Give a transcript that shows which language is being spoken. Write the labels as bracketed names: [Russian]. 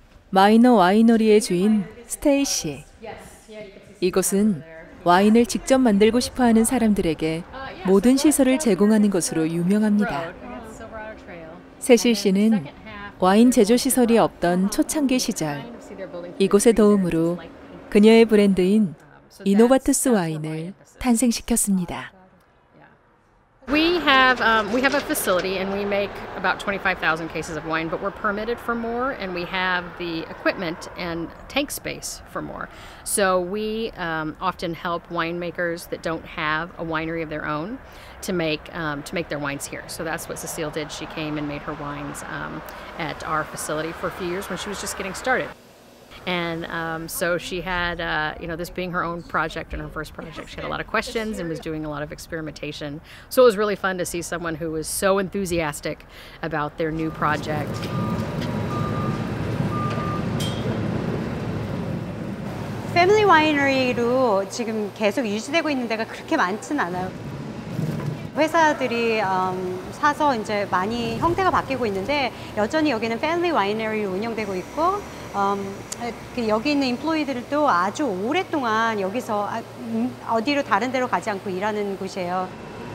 [Korean] 마이너 와이너리의 주인 스테이시. 이곳은 와인을 직접 만들고 싶어하는 사람들에게 모든 시설을 제공하는 것으로 유명합니다. 세실 씨는 와인 제조 시설이 없던 초창기 시절 이곳의 도움으로 그녀의 브랜드인 이노바투스 와인을 탄생시켰습니다. [English] We have a facility and we make about 25,000 cases of wine, but we're permitted for more and we have the equipment and tank space for more. So we often help winemakers that don't have a winery of their own to make their wines here. So that's what Cecile did. She came and made her wines at our facility for a few years when she was just getting started. And so she had, this being her own project and her first project, she had a lot of questions and was doing a lot of experimentation. So it was really fun to see someone who was so enthusiastic about their new project. [Korean] 패밀리 와이너리로 지금 계속 유지되고 있는 데가 그렇게 많진 않아요. 회사들이 사서 이제 많이 형태가 바뀌고 있는데 여전히 여기는 패밀리 와이너리로 운영되고 있고 여기 있는 임플로이들도 아주 오랫동안 여기서 어디로 다른 데로 가지 않고 일하는 곳이에요.